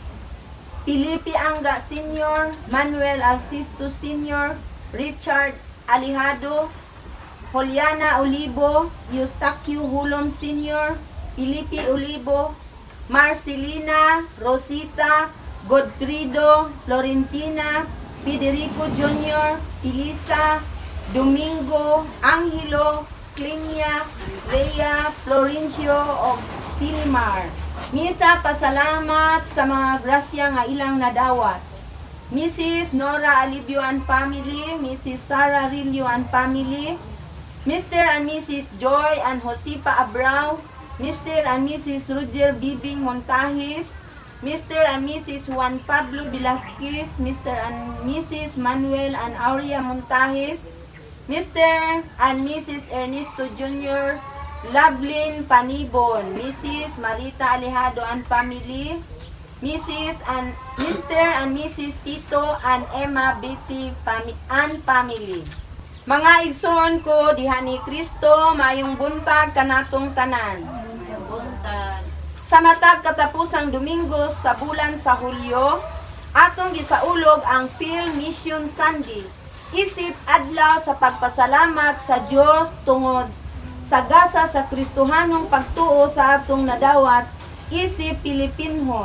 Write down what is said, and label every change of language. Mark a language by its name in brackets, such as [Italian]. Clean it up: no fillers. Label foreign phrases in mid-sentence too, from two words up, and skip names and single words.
[Cebuano] Felipe Anga Sr., Manuel Alcisto Sr., Richard Alejado, Juliana Olivo, Eustaquio Hulom Sr., Felipe Olivo, Marcelina, Rosita, Godfrido, Florentina, Federico Jr., Elisa, Domingo, Angelo, Clinia, Leia, Florencio o Silimar. Misa pasalamat sa mga grasya nga ilang nadawat. [English] Mrs. Nora Alibio and family, Mrs. Sarah Rilio and family, Mr. and Mrs. Joy and Josipa Abrao, Mr. and Mrs. Roger Bibing Montajes, Mr. and Mrs. Juan Pablo Velasquez, Mr. and Mrs. Manuel and Aurea Montajes, Mr. and Mrs. Ernesto Jr., Lovelyn Panibon, Mrs. Marita Alejado and family, Mrs. and Mr. and Mrs. Tito and Emma Betty and family. [Cebuano] Mga igsoon ko diha ni Kristo, mayong buntag kanatong tanan. Buntag. Sa matag katapusang Domingo sa bulan sa Hulyo, atong gisaulog ang Phil Mission Sunday. Isip adlaw sa pagpasalamat sa Dios tungod sa gasa sa Kristohanong pagtuo sa atong nadawat isip Pilipinhon.